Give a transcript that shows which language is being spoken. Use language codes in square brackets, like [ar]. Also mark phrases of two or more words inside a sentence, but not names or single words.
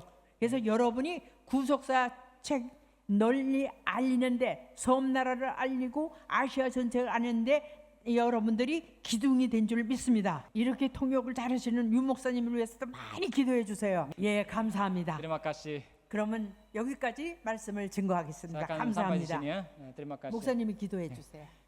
[ko] 그래서 여러분이 구속사 책 널리 알리는데 섬나라를 알리고 아시아 전체를 아는데 여러분들이 기둥이 된 줄 믿습니다. 이렇게 통역을 잘하시는 유 목사님을 위해서도 많이 기도해 주세요. 예, 감사합니다. [id] Terima kasih. [ko] 그러면 여기까지 말씀을 증거하겠습니다. [id] Saya akan sampai di [ko] 감사합니다. [id] sini ya. Terima kasih. [ko] 목사님이 기도해 주세요.